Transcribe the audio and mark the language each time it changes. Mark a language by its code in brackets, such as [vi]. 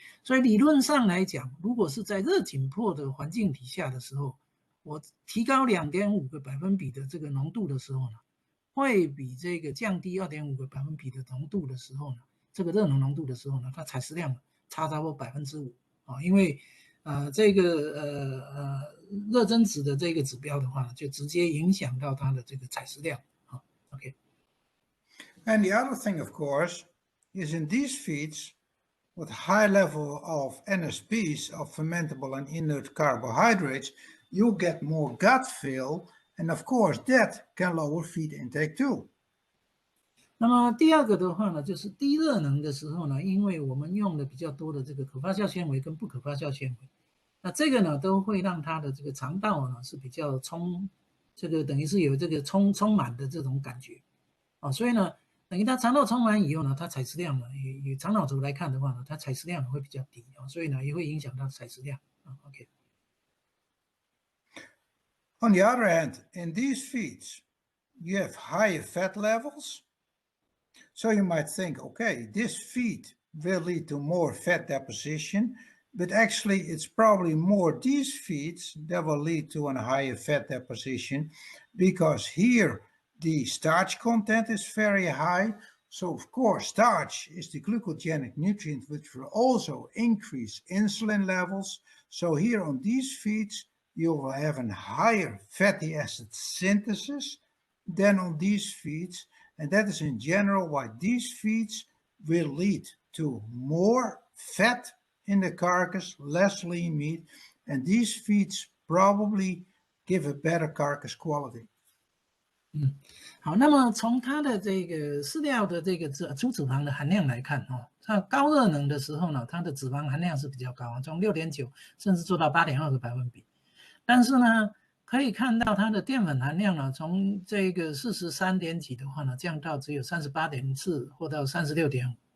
[zh] 所以理论上来讲，如果是在热紧迫的环境底下的时候，我提高2.5个百分比的这个浓度的时候呢，会比这个降低2.5个百分比的浓度的时候呢，这个热能浓度的时候呢，它采食量差不多5%啊，因为这个热增值的这个指标的话呢，就直接影响到它的这个采食量啊。 OK。 [en] And the other thing, of course, is in these feeds with high level of NSPs, of fermentable and inert carbohydrates, you get more gut fill, and of course that can lower feed intake too. [zh] 那么第二个的话呢，就是低热能的时候呢，因为我们用的比较多的这个可发酵纤维跟不可发酵纤维，那这个呢都会让它的这个肠道呢是比较这个等于是有这个充满的这种感觉啊，所以呢，等于它肠道充满以后呢，它采食量呢以肠脑轴来看的话呢，它采食量会比较低啊，所以呢也会影响它的采食量啊。 OK。 [en] On the other hand, in these feeds, you have higher fat levels. So you might think, okay, this feed will lead to more fat deposition, but actually it's probably more these feeds that will lead to a higher fat deposition, because here the starch content is very high. So of course, starch is the glucogenic nutrient, which will also increase insulin levels. So here on these feeds, you will have a higher fatty acid synthesis than on these feeds. And that is in general why these feeds will lead to more fat in the carcass, less lean meat, and these feeds probably give a better carcass quality. [zh] 好，那么从它的这个饲料的这个粗脂肪的含量来看它高热能的时候呢，它的脂肪含量是比较高，从6.9甚至做到8.2个百分比，但是呢，可以看到它的淀粉含量呢，从这个43点几的话呢，降到只有38.4或到36.5。